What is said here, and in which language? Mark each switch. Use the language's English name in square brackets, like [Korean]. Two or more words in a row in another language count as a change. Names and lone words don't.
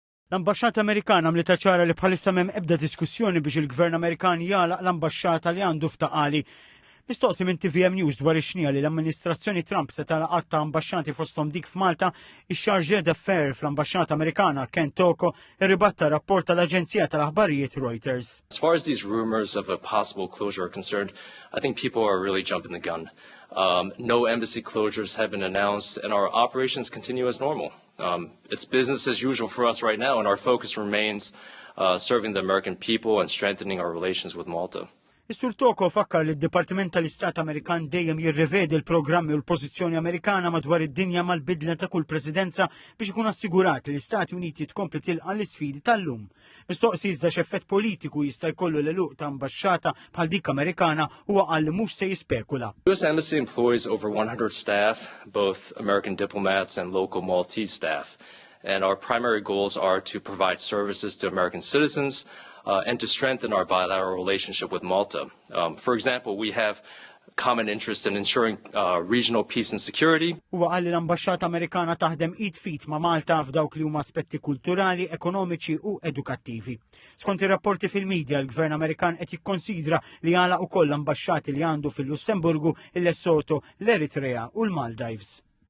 [Maltese] L-Ambaxxata Amerikana għamlet ċara li bħalissa m'hemm ebda diskussjoni biex il-Gvern Amerikan jagħlaq l-ambaxxata li għandu f'Taqali. Mistoqsi minn TVM News dwar ix-xnija li l-amministrazzjoni Trump se tagħlaq qatt ta' ambaxxati fosthom dik f'Malta, ix- [French] Chargé d'Affaires [Maltese] fl-Ambaxxata Amerikana Ken Toko irribatta rapport tal-Aġenzija tal-Aħbarijiet Reuters. [English] As far as these rumors of a possible closure are concerned, I think people are really jumping the gun. No embassy closures have been announced, and our operations continue as normal. It's business as usual for us right now, and our focus remains serving the American people and strengthening our relations with Malta. [Maltese] Is-Sur Toko fakkar li d-Dipartiment tal-Istat Amerikan dejjem jirrevedi l-programmi u l-pożizzjoni Amerikana madwar id-dinja mal-bidla ta' kull presidenza biex ikun assigurat li l-Istati Uniti tkompli tilqa' l-isfidi tal-lum. Mistoqsi iżda x'effett politiku jista' jkollu l-eluq ta' ambaxxata bħal dik Amerikana huwa qal li mhux se jispekula. [English] U.S. Embassy employs over 100 staff, both American diplomats and local Maltese staff, and our primary goals are to provide services to American citizens and to strengthen our bilateral relationship with Malta. For example, we have common interest in ensuring regional peace and security. [Maltese] Huwa qal li l-Ambaxxata Amerikana taħdem id fit ma' Malta f'dawk li huma aspetti kulturali, ekonomiċi u edukattivi. Skont ir-rapporti fil-medja, l-Gvern Amerikan qed jikkonsidra li jagħlaq ukoll l-ambaxxati li għandu fil-Lussemburgu, il-Lesotho, l-Eritrea u l-Maldives.